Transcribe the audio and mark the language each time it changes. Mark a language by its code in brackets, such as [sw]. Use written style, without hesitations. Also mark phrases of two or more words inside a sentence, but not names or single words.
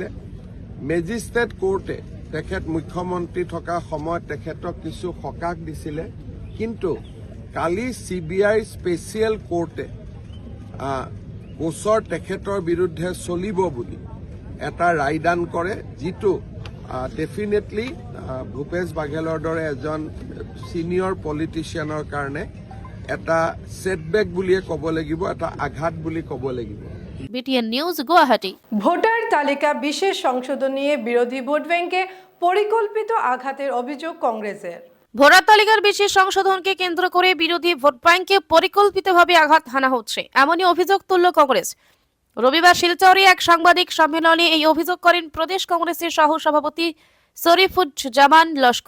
[en] magistrate court [as] তেখেত মুখ্যমন্ত্ৰী থকা সময়ত তেখেতক কিছু সকাহ দিছিলে, কিন্তু কালি CBI [en] special court [as] গোচৰ তেখেতৰ বিৰুদ্ধে চলিব বুলি এটা ৰায়দান কৰে, যিটো ডেফিনেটলি ভূপেশ বাঘেলৰ দৰে এজন [en] senior politician [as] কাৰণে এটা ছেটবেক বুলিয়ে ক'ব লাগিব, এটা আঘাত বুলি ক'ব লাগিব। [bn] BTN নিউজ গুয়াহাটি। ভোটার তালিকা বিশেষ সংশোধন নিয়ে বিরোধী ভোট ব্যাংকে পরিকল্পিত আঘাতের অভিযোগ কংগ্রেসের। ভোটার তালিকার বিশেষ সংশোধনকে কেন্দ্র করে বিরোধী ভোট ব্যাংকে পরিকল্পিতভাবে আঘাত হানা হচ্ছে, এমনই অভিযোগ তুলল কংগ্রেস। রবিবার শিলচরে এক সাংবাদিক সম্মেলনে এই অভিযোগ করেন প্রদেশ কংগ্রেসের সহ সভাপতি শরীফুজ্জামান লস্কর।